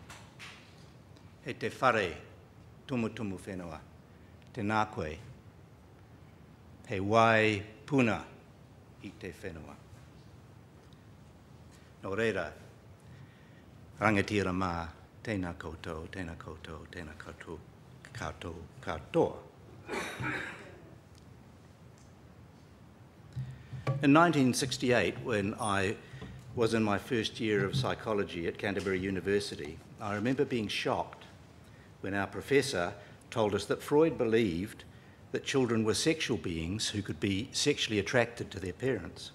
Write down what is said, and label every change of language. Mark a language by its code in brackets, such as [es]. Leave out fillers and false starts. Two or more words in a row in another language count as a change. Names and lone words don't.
[mi] E te whare, tumutumu whenua, tēnā koe, he wai puna I te whenua. Nō reira, rangatira mā, tēnā koutou, tēnā koutou, tēnā koutou, katoa. [en] In 1968, when I was in my first year of psychology at Canterbury University, I remember being shocked when our professor told us that Freud believed that children were sexual beings who could be sexually attracted to their parents.